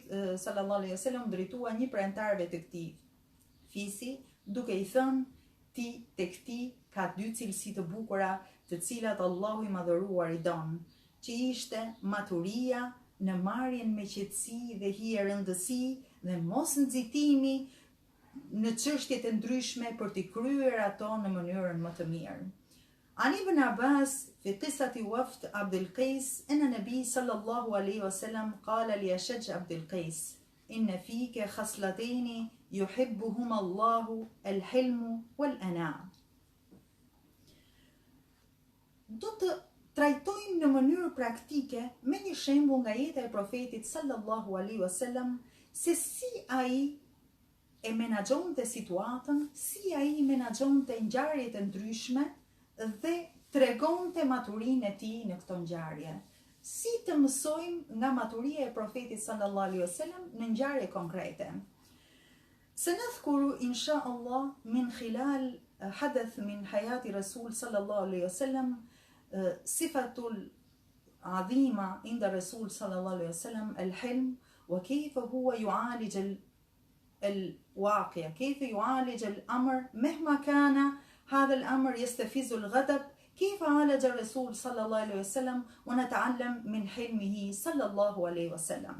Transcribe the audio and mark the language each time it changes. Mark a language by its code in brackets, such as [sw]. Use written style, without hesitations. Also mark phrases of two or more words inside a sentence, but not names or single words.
[ar] صلى الله عليه وسلم [sq] drejtua një prej antarëve të këtij fisi, duke i thënë ti tek ti ka dy cilësi të bukura, të cilat Allahu i madhëruar i don, që ishte maturia në marrjen me qetësi dhe hije rëndësi dhe mos nxitimi në çështjet e ndryshme për t'i kryer ato në mënyrën më të mirë. [ar] عن ابن عباس في قصة وفد عبد القيس أن النبي صلى الله عليه وسلم قال لأشج عبد القيس إن فيك خصلتين يحبهما الله الحلم والأناة. [sq] Do të trajtojmë në mënyrë praktike me një shembull nga jeta e profetit [ar] صلى الله عليه وسلم [sq] se si ai e menaxhonte situatën, si ai menaxhonte ngjarjet e ndryshme dhe tregonte maturinë e tij në këto ngjarje. Si të mësojmë nga maturia e profetit [ar] صلى الله عليه وسلم [sq] në ngjarje konkrete. [ar] سنذكر إن شاء الله من خلال حدث من حياة رسول صلى الله عليه وسلم صفة عظيمة عند الرسول صلى الله عليه وسلم الحلم، وكيف هو يعالج الواقع، كيف يعالج الأمر مهما كان هذا الأمر يستفز الغضب، كيف عالج الرسول صلى الله عليه وسلم، ونتعلم من حلمه صلى الله عليه وسلم.